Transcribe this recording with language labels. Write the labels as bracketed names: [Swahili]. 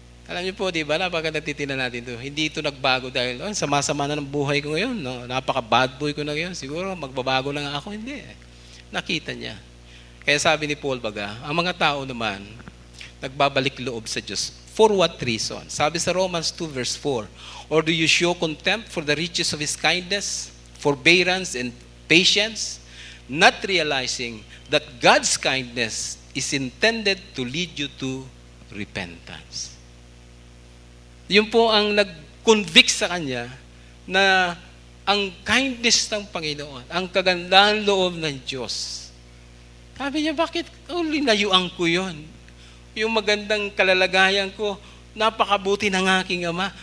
[Filipino] Alam niyo po, di ba, napaka nagtitingnan natin ito. Hindi ito nagbago dahil, sama-sama na ng buhay ko ngayon. No? Napaka-bad boy ko na ngayon. Siguro, magbabago lang ako. Hindi. Nakita niya. Kaya sabi ni Paul Baga, ang mga tao naman, nagbabalik loob sa Diyos. [English] For what reason? [Filipino] Sabi sa [English] Romans 2 verse 4, or do you show contempt for the riches of His kindness, forbearance, and patience, not realizing that God's kindness is intended to lead you to repentance. [Filipino] Yun po ang nag-convict sa kanya na ang kindness ng Panginoon, ang kagandahan loob ng Diyos. Sabi niya, bakit linayuan ko yun? Yung magandang kalalagayan ko, napakabuti ng aking ama.